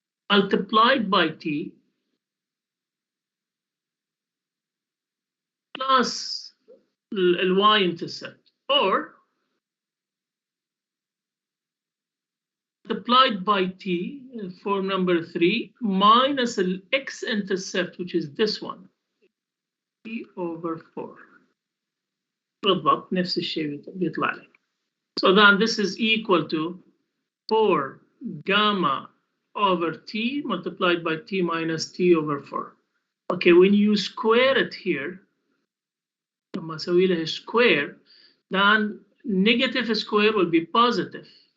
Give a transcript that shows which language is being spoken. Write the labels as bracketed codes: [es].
[en] Multiplied by t plus y-intercept, or multiplied by t, form number 3, minus the x-intercept, which is this one, t over 4. [ar] بالضبط نفس الشيء بيطلع لك. [en] So then this is equal to 4 gamma over t multiplied by t minus t over 4. Okay, when you square it here, [ar] لما أسوي له [en] square, then negative square will be positive.